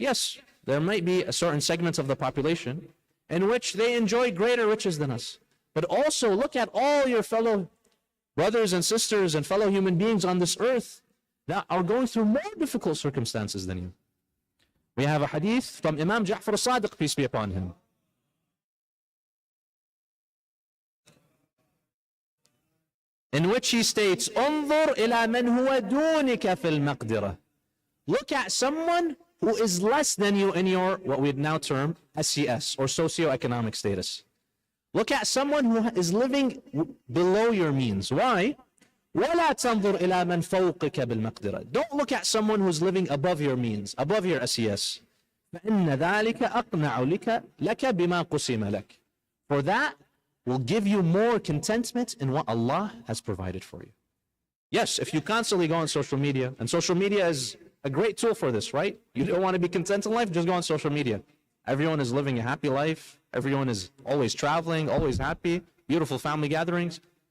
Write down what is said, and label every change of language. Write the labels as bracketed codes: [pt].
[en] Yes, there might be a certain segment of the population in which they enjoy greater riches than us. But also look at all your fellow brothers and sisters and fellow human beings on this earth that are going through more difficult circumstances than you. We have a hadith from Imam Ja'far as-Sadiq, peace be upon him. In which he states, [ar] انظر إلى من هو دونك في المقدرة. [en] Look at someone who is less than you in your, what we'd now term, SES, or socioeconomic status. Look at someone who is living below your means. Why? [ar] ولا تنظر إلى من فوقك بالمقدرة. [en] Don't look at someone who's living above your means, above your SES. [ar] فإن ذلك أقنع لك بما قسم لك. [en] For that will give you more contentment in what Allah has provided for you. Yes, if you constantly go on social media, and social media is a great tool for this, right? You don't want to be content in life, just go on social media. Everyone is living a happy life. Everyone is always traveling, always happy, beautiful family gatherings.